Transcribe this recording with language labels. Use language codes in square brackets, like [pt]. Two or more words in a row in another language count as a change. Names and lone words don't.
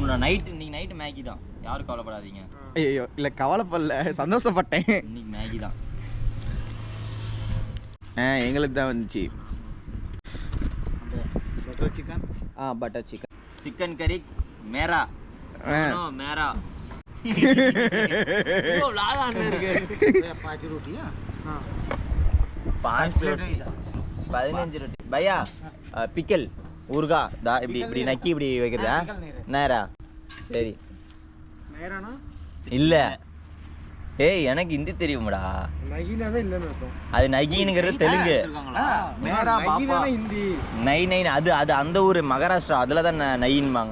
[ta] நைட் இன்னைக்கு நைட்டு மேகி தான், யாரும் கவலைப்படாதீங்க. ஐயோ இல்லை கவலைப்படல, சந்தோஷப்பட்டேன். இன்னைக்கு மேகி தான். எங்களுக்கு தான் வந்துச்சு. பட்டர் சிக்கன். பட்டர் சிக்கன். சிக்கன் கறி மேரா மேரா. [hi] पाँच रोटियाँ. 5 रोटी 15 रोटी. भैया पिकल [ta] ஊர்கா தா இப்படி இப்படி நக்கி இப்படி வைக்கிறதா நேரா? சரி நேரானா இல்ல. ஏய் எனக்கு ஹிந்தி தெரியும்டா. நகினா தான் இல்லன்னு அர்த்தம். அது நகிங்கிறது தெலுங்கு. நேரா பாப்பா ஹிந்தி. நை நை அது அது அந்த ஊர் மகாராஷ்டிரா, அதுல தான் நைன்பாங்க.